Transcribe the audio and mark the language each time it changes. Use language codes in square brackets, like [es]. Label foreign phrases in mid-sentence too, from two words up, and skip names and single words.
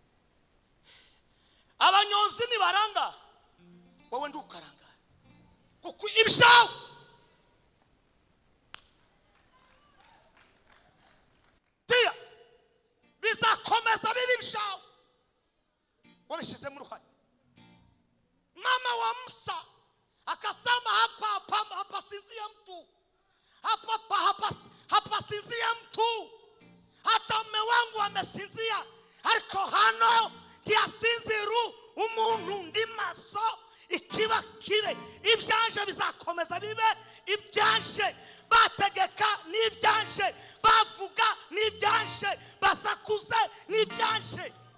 [rw] Abanyonzi ni barangara, wowe ndukarangara. Kuko ibyawe bizakomeza bibi byawe wabishyize mu ruhare. [sw] Mama wa Musa akasema hapa sinzia mtu, hapa sinzia mtu, hata mume wangu amesinzia, [rw] ariko hano ntiyasinziru umuntu ndi maso. Ikiba kibe, ibyanje bizakomeza bibe, ibyanje bategeka n'ibyanje, bavuga n'ibyanje, basakuze n'ibyanje.